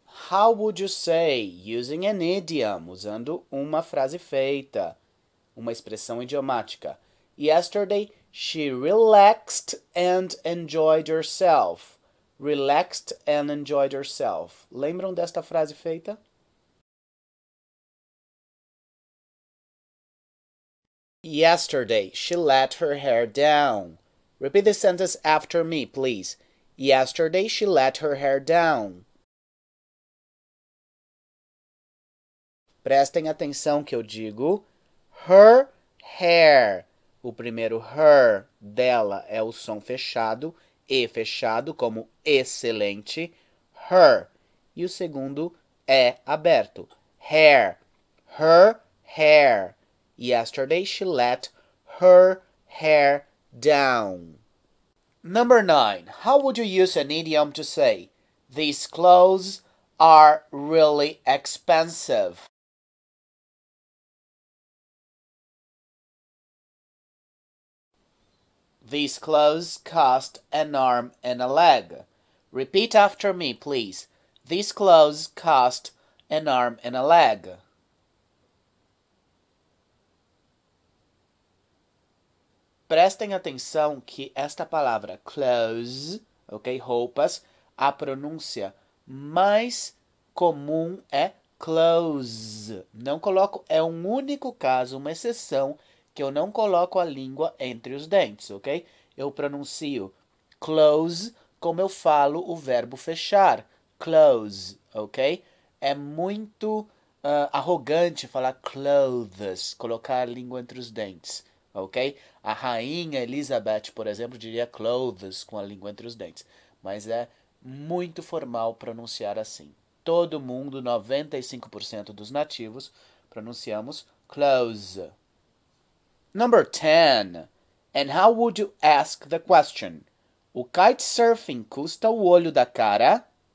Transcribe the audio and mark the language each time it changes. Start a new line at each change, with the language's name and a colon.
English: How would you say, using an idiom,
Portuguese: usando uma frase feita, uma expressão idiomática?
English: Yesterday, she relaxed and enjoyed herself. Relaxed and enjoyed herself.
Portuguese: Lembram desta frase feita?
English: Yesterday, she let her hair down. Repeat the sentence after me, please. Yesterday, she let her hair down.
Portuguese: Prestem atenção que eu digo her hair. O primeiro her dela é o som fechado, e fechado como excelente, her. E o segundo é aberto, hair, her hair.
English: Yesterday she let her hair down. Number 9. How would you use an idiom to say, these clothes are really expensive? These clothes cost an arm and a leg. Repeat after me, please. These clothes cost an arm and a leg.
Portuguese: Prestem atenção que esta palavra clothes, ok, roupas, a pronúncia mais comum é close. Não coloco, é um único caso, uma exceção, que eu não coloco a língua entre os dentes, ok? Eu pronuncio close como eu falo o verbo fechar, close, ok? É muito arrogante falar clothes, colocar a língua entre os dentes, ok? A rainha Elizabeth, por exemplo, diria clothes com a língua entre os dentes, mas é muito formal pronunciar assim. Todo mundo, 95% dos nativos, pronunciamos close.
English: Number 10. And how would you ask the question?
Portuguese: O kitesurfing custa o olho da cara?